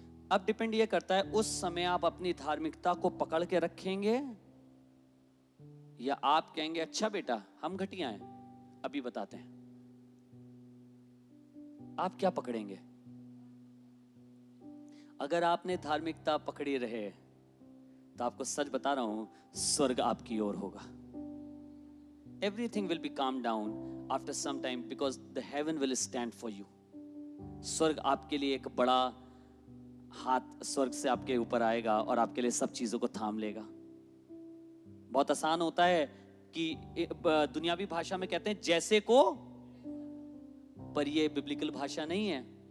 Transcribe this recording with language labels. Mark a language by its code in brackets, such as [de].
[hi] अब डिपेंड ये करता है उस समय आप अपनी धार्मिकता को पकड़ के रखेंगे या आप कहेंगे अच्छा बेटा हम घटिया हैं, अभी बताते हैं। आप क्या पकड़ेंगे? अगर आपने धार्मिकता पकड़ी रहे तो आपको सच बता रहा हूं, स्वर्ग आपकी ओर होगा। [en] Everything will be calmed down after some time because the heaven will stand for you. [hi] स्वर्ग आपके लिए एक बड़ा हाथ स्वर्ग से आपके ऊपर आएगा और आपके लिए सब चीजों को थाम लेगा। बहुत आसान होता है कि दुनियावी भाषा में कहते हैं जैसे को, पर ये बिब्लिकल भाषा नहीं है।